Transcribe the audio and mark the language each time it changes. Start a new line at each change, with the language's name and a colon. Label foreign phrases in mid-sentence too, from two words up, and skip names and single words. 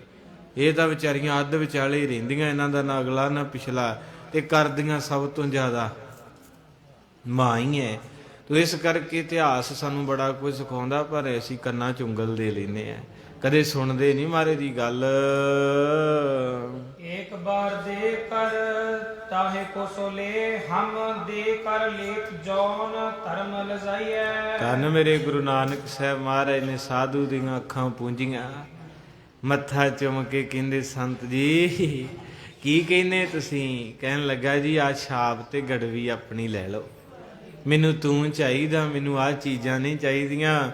Punjabi: ਇਹ ਤਾਂ ਵਿਚਾਰੀਆਂ ਅੱਧ ਵਿਚਾਲੇ ਹੀ ਰਹਿੰਦੀਆਂ, ਇਹਨਾਂ ਦਾ ਨਾ ਅਗਲਾ ਨਾ ਪਿਛਲਾ, ਤੇ ਕਰਦੀਆਂ ਸਭ ਤੋਂ ਜ਼ਿਆਦਾ ਮਾਂ ਹੀ ਹੈ। ਤੋ ਇਸ ਕਰਕੇ ਇਤਿਹਾਸ ਸਾਨੂੰ ਬੜਾ ਕੁਝ ਸਿਖਾਉਂਦਾ, ਪਰ ਅਸੀਂ ਕੰਨਾਂ 'ਚ ਉਂਗਲ ਦੇ ਲੈਂਦੇ ਆ, ਕਦੇ ਸੁਣਦੇ ਨਹੀਂ ਮਾਰੇ ਦੀ ਗੱਲ। एक बार दे कर ताहे को सोले, हम दे कर लेख जौन धर्म लजाइए। ਧੰਨ ਮੇਰੇ ਗੁਰੂ ਨਾਨਕ ਸਾਹਿਬ ਮਹਾਰਾਜ ਨੇ ਸਾਧੂ ਦੀਆਂ ਅੱਖਾਂ ਪੂੰਝੀਆਂ, ਮੱਥਾ ਚੁੰਮ ਕੇ ਕਹਿੰਦੇ ਸੰਤ ਜੀ ਕੀ ਕਹਿੰਦੇ ਤੁਸੀਂ? ਕਹਿਣ ਲੱਗਾ ਜੀ ਆ ਛਾਪ ਤੇ ਗੜਵੀ ਆਪਣੀ ਲੈ ਲਓ, ਮੈਨੂੰ ਤੂੰ ਚਾਹੀਦਾ, ਮੈਨੂੰ ਆਹ ਚੀਜ਼ਾਂ ਨਹੀਂ ਚਾਹੀਦੀਆਂ।